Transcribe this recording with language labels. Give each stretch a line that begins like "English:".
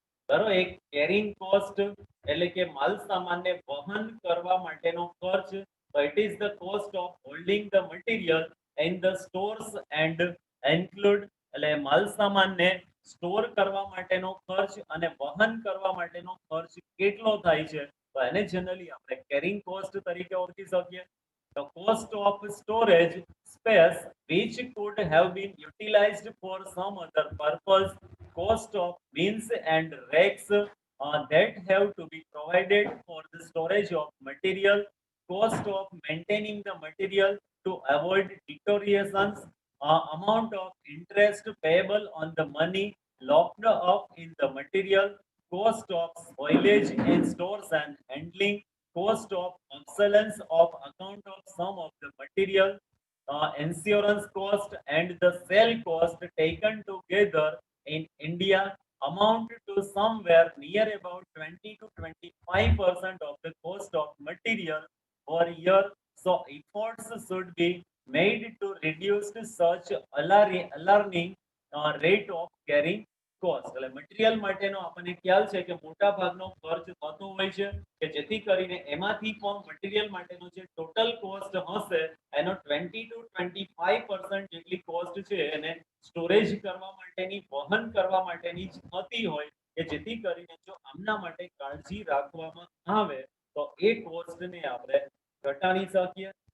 Gujarati: બરોબર, એક carrying cost એટલે કે માલ સામાનને વહન કરવા માટેનો ખર્ચ, તો
English: it is the cost of holding the material in the stores and include,
Gujarati: એટલે માલ સામાનને સ્ટોર કરવા માટેનો ખર્ચ અને વહન કરવા માટેનો ખર્ચ કેટલો થાય છે, તો એને જનરલી આપણે કેરિંગ કોસ્ટ તરીકે ઓળખી શકીએ.
English: The cost of storage space which could have been utilized for some other purpose, cost of bins and racks that have to be provided for the storage of material, cost of maintaining the material to avoid deteriorations, amount of interest payable on the money locked up in the material, cost of spoilage in stores and handling, cost of obsolescence of account of some of the material, insurance cost and the sale cost taken together in India amount to somewhere near about 20 to 25% of the cost of material per year. So efforts should be made to reduce such alarming rate of carrying cost.
Gujarati: એટલે material માટેનો આપણને ખ્યાલ છે કે મોટા ભાગનો ખર્ચ થતો હોય છે કે જેથી કરીને એમાંથી પણ મટીરિયલ માટેનો જે ટોટલ કોસ્ટ હશે એનો 20 to 25% જેટલી કોસ્ટ છે એને સ્ટોરેજ કરવા માટેની વહન કરવા માટેની જ થતી હોય કે જેથી કરીને જો આમના માટે કાળજી રાખવામાં આવે તો એ કોસ્ટને આપણે ઘટાડી શકીએ.